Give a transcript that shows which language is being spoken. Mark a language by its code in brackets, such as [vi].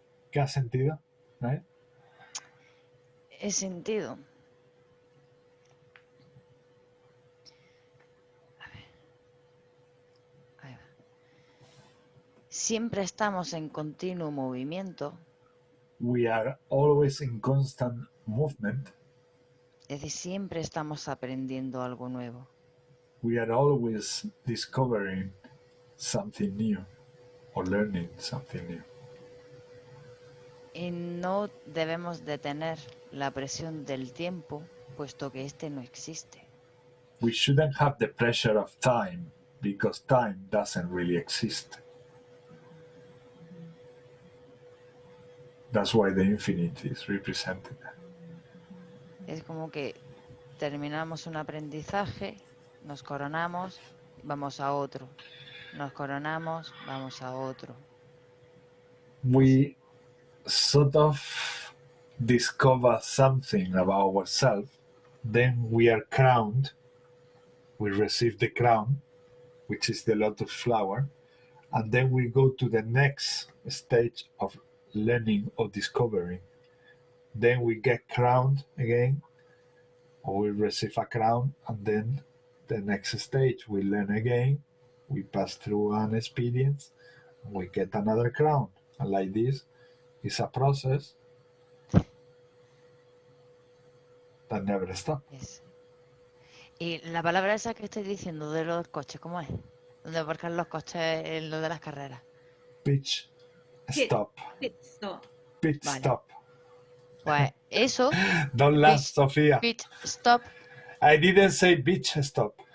[es] ¿Qué has sentido? ¿Eh? He sentido. Ahí va. Siempre estamos en continuo movimiento, [en] We are always in constant movement. [es] es decir, siempre estamos aprendiendo algo nuevo. [en] We are always discovering something new or learning something new. [es] Y no debemos detener la presión del tiempo, puesto que este no existe. [en] We shouldn't have the pressure of time because time doesn't really exist. That's why the infinite is represented. [es] Es como que terminamos un aprendizaje, nos coronamos, vamos a otro. Nos coronamos, vamos a otro. [en] We sort of discover something about ourselves, then we are crowned, we receive the crown, which is the lotus flower, and then we go to the next stage of learning or discovering. Then we get crowned again, or we receive a crown, and then the next stage we learn again, we pass through an experience, and we get another crown. And like this, it's a process that never stops. [es] Es. Y la palabra esa que estoy diciendo de los coches, ¿cómo es? Donde aparcan los coches en lo de las carreras. [en] Pitch Pit. stop. Pit stop. Pit [es] Vale. [en] stop. [es] Pues eso, [en] Don't laugh, Sofía. pit stop, I didn't say bitch stop.